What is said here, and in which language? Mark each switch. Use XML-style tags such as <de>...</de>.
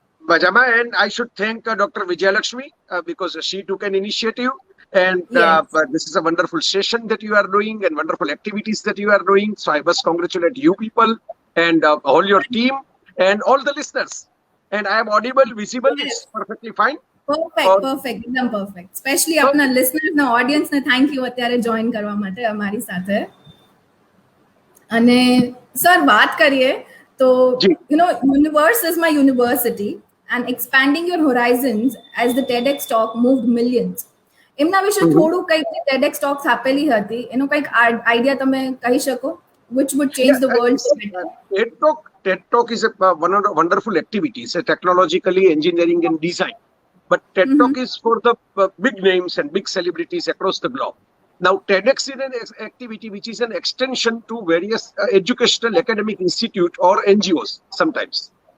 <en>Majama, and I should thank Dr. Vijayalakshmi because she took an initiative. And Yes. this is a wonderful session that you are doing and wonderful activities that you are doing. So I must congratulate you people and all your team and all the listeners. And I am audible, visible, Yes. it's perfectly fine.</en> <gu>Perfect એકદમ perfect. Specially આપના listeners ને audience ને thank you અત્યારે join કરવા માટે અમારી સાથે. અને સર વાત કરીએ તો જી.</gu> <en>You know universe is my university and expanding your horizons as the TEDx talk moved millions.</en> <gu>એમના વિશે થોડું કંઈક TEDx talks આપેલી હતી એનો કંઈક આઈડિયા તમે કહી શકો</gu> <en>which would change the world for better? TED Talk is one of the wonderful activities, technologically, engineering and design. But TED Talk is for the big names and big celebrities across the globe. Now, TEDx is an activity which is an extension to various educational academic institute or NGOs sometimes.</en>